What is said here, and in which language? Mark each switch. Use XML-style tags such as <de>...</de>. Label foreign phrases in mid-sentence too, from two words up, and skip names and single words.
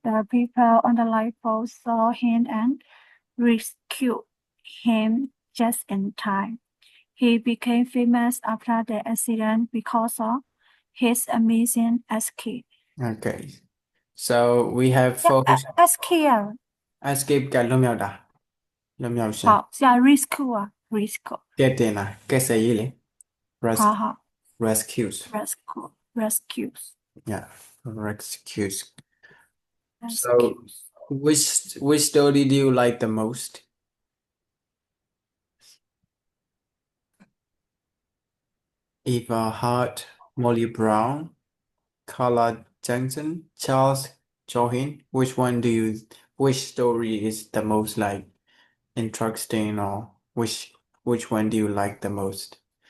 <en>The people on the lifeboat saw him and rescued him just in time. He became famous after the accident because of his amazing escape. okay so we have Yeah, focused escape.</en> <my>escape ကလွတ်မြောက်တာလွတ်မြောက်ခြင်း</my> <zh>好，像 rescue 啊 ，rescue，</zh> <my>ကဲတင်တာကဲဆယ်ရေးလေ</my> <zh>好</zh> <en>rescue</en> <zh>好</zh> <en>rescues rescues yeah rescues so rescues。 which story do you like the most Eva Hart Molly Brown Carla Jensen, Charles Johin, which story is the most like interesting or which one do you like the most?</en>